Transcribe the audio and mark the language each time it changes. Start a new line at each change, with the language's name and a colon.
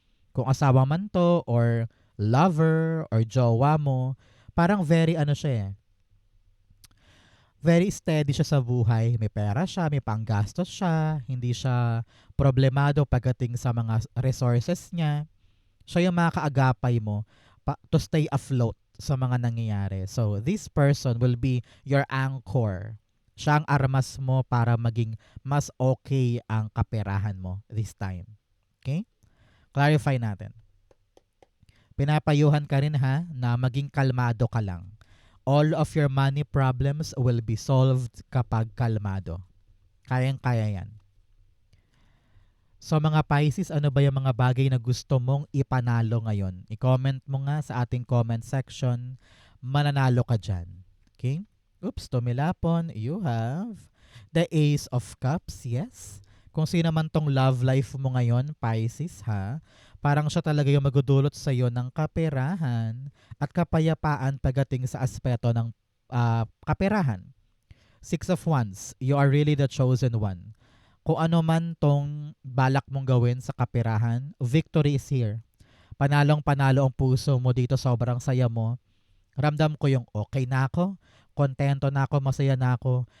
Filipino: Kung asawa man to or lover or jowa mo, parang very ano siya eh,
English: very steady
Filipino: siya sa buhay. May pera siya, may panggastos siya, hindi siya problemado pagdating sa mga resources niya. Siya yung makakaagapay mo
English: to stay afloat
Filipino: sa mga nangyayari.
English: So, this person will be your anchor.
Filipino: Siya ang armas mo para maging mas okay ang kaperahan mo
English: this time.
Filipino: Okay? Clarify natin. Pinapayuhan ka rin ha na maging kalmado ka lang.
English: All of your money problems will be solved
Filipino: kapag kalmado. Kayang-kaya yan. So mga Pisces, ano ba yung mga bagay na gusto mong ipanalo ngayon? I-comment mo nga sa ating comment section. Mananalo ka dyan. Okay?
English: Oops,
Filipino: tumilapon.
English: You have the Ace of Cups. Yes.
Filipino: Kung sino man tong love life mo ngayon, Pisces ha, parang siya talaga yung magudulot sa iyo ng kaperahan at kapayapaan pagdating sa aspeto ng kaperahan.
English: Six of Wands, you are really the chosen one.
Filipino: Kung ano man tong balak mong gawin sa kaperahan,
English: victory is here.
Filipino: Panalong-panalo ang puso mo dito, sobrang saya mo. Ramdam ko yung okay na ako, kontento na ako, masaya na ako.